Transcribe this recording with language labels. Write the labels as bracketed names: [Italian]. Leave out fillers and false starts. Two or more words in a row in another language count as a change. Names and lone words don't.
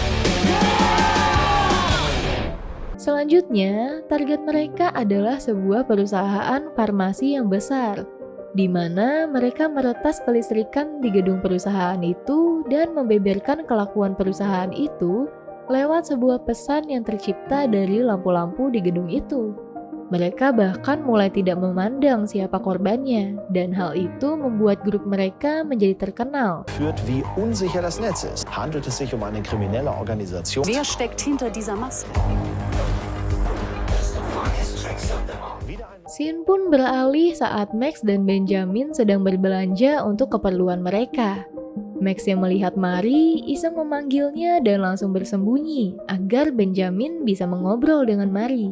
[Indonesian] Selanjutnya, target mereka adalah sebuah perusahaan farmasi yang besar, di mana mereka meretas kelistrikan di gedung perusahaan itu dan membeberkan kelakuan perusahaan itu lewat sebuah pesan yang tercipta dari lampu-lampu di gedung itu. Mereka bahkan mulai tidak memandang siapa korbannya, dan hal itu membuat grup mereka menjadi terkenal. [German] Führt, wie unsicher das Netz ist. Handelt es sich um eine kriminelle Organisation? Wer steckt hinter dieser Maske? [Indonesian] Scene pun beralih saat Max dan Benjamin sedang berbelanja untuk keperluan mereka. Max yang melihat Mari iseng memanggilnya dan langsung bersembunyi agar Benjamin bisa mengobrol dengan Mari.